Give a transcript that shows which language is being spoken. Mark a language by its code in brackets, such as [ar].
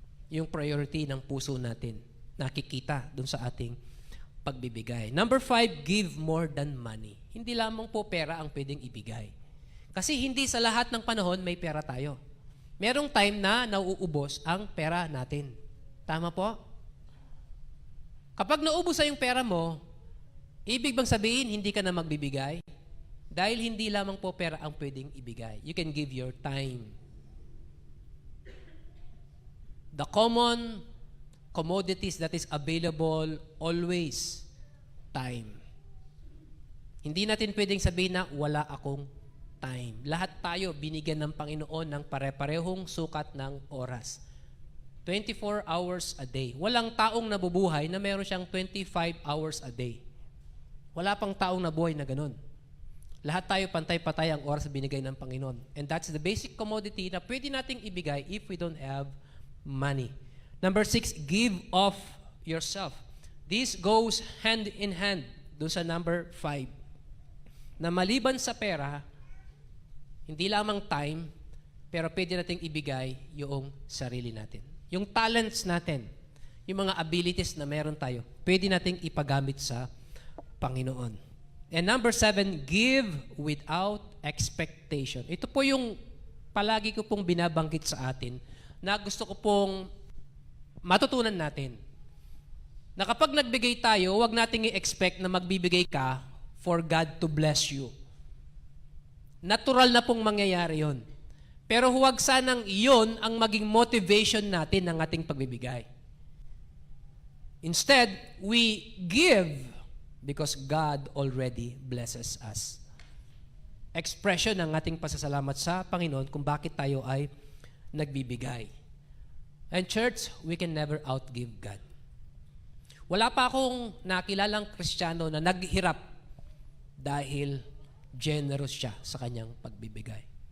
[tl] Yung priority ng puso natin, nakikita dun sa ating pagbibigay. [en] Number 5, give more than money. [tl] Hindi lamang po pera ang pwedeng ibigay. Kasi hindi sa lahat ng panahon may pera tayo. Merong time na nauubos ang pera natin. Tama po? Kapag naubos na yung pera mo, ibig bang sabihin hindi ka na magbibigay? Dahil hindi lamang po pera ang pwedeng ibigay. [en] You can give your time. The common commodities that is available always, time. [tl] Hindi natin pwedeng sabihin na wala akong time. Lahat tayo binigyan ng Panginoon ng pare-parehong sukat ng oras. [en] 24 hours a day. [tl] Walang taong nabubuhay na meron siyang 25 hours a day. Wala pang taong nabuhay na ganun. Lahat tayo pantay-patay ang oras na binigay ng Panginoon. [en] And that's the basic commodity [tl] na pwede nating ibigay [en] if we don't have money. Number 6, give of yourself. This goes hand in hand [tl] doon sa [en] number 5. [tl] Na maliban sa pera, hindi lamang time, pero pwede nating ibigay yung sarili natin. Yung talents natin, yung mga abilities na meron tayo, pwede nating ipagamit sa Panginoon. [en] And number 7, give without expectation. [tl] Ito po yung palagi ko pong binabanggit sa atin na gusto ko pong matutunan natin. Na kapag nagbigay tayo, huwag nating i-expect na magbibigay ka [en] for God to bless you. [tl] Natural na pong mangyayari yon. Pero huwag sanang iyon ang maging motivation natin ng ating pagbibigay. [en] Instead, we give because God already blesses us. [tl] Expression ng ating pasasalamat sa Panginoon kung bakit tayo ay nagbibigay. [en] And church, we can never outgive God. [tl] Wala pa akong nakilalang Kristiyano na naghirap dahil generous siya sa kanyang pagbibigay.